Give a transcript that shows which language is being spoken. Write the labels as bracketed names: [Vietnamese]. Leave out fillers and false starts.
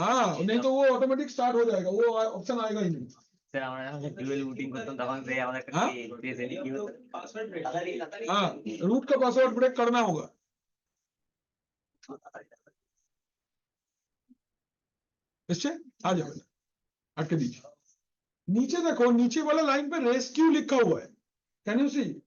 [Hindi] हाँ नहीं तो वो ऑटोमेटिक स्टार्ट हो जाएगा, वो ऑप्शन आएगा ही नहीं। [Bangla] স্যার আমরা যখন ডুয়েল বুটিং করতাম তখন সেই আমাদের একটা হ্যাঁ? পেজে কি হতো [Hindi] पासवर्ड हाँ रूट का पासवर्ड ब्रेक करना होगा, इससे आ जाएगा, अटके दीजिए। नीचे देखो, नीचे वाला लाइन पे रेस्क्यू लिखा हुआ है, कैन यू सी?